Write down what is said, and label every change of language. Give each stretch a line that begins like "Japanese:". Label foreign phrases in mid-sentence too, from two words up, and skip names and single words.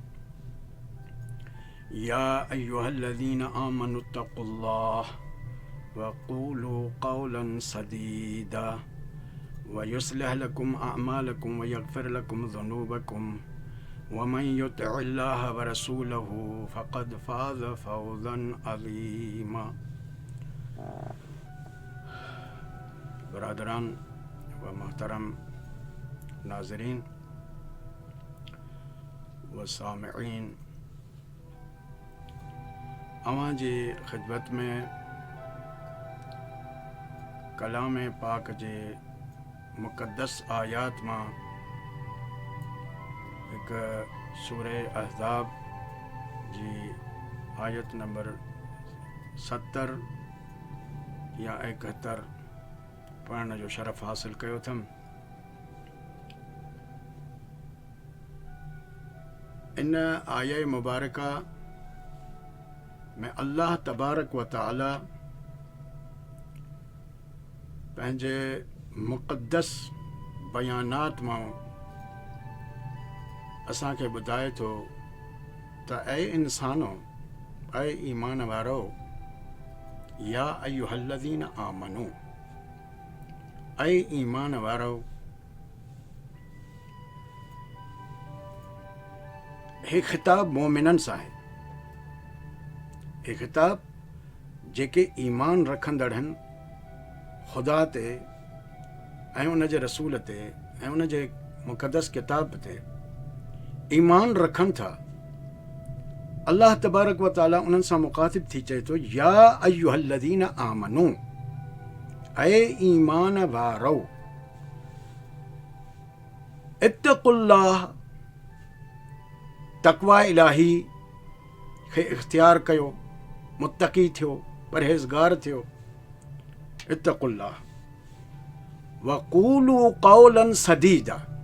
Arabic: يا أيها الذين آمنوا اتقوا الله وقولوا قولا سديدا يصلح لكم أعمالكم ويغفر لكم ذنوبكم ومن يطع الله ورسوله فقد فاز فوزا عظيما.
Sindhi: बरादरान व मोहतरम नाज़रीन व सामिईन, अवां जी ख़िदमत में कलाम पाक जे मुक़द्दस आयात मां एक सूरह अहज़ाब जी आयत नंबर 70 या 71 पढ़ण जो शरफ़ हासिल कयो अथमि। इन आया मुबारका में अल्लाह
Arabic: تبارك وتعالى
Sindhi: पंहिंजे मुक़द्दस बयानात मां असांखे ॿुधाए थो त ऐ इंसानो, ऐ ईमान वारो,
Arabic: يا أيها الذين آمنوا,
Sindhi: ऐ ईमान वारो। हे ख़िताब मोमिनन सां आहे। हे ख़िताब जेके ईमान रखंदड़ आहिनि ख़ुदा ते ऐं उन जे रसूल ते ऐं उन जे मुक़द्दस किताब ते ईमान रखनि था। अल्लाह तबारक व तआला उन्हनि सां मुख़ातिब थी चए थो,
Arabic: يا أيها الذين آمنوا,
Sindhi: ऐ ईमान वारो, इत्तक़ुल्लाह, तक़वा इलाही खे इख्तियार कयो, मुत्तक़ी थियो, परहेज़गार थियो।
Arabic: اتقوا الله وقولوا قولا سديدا.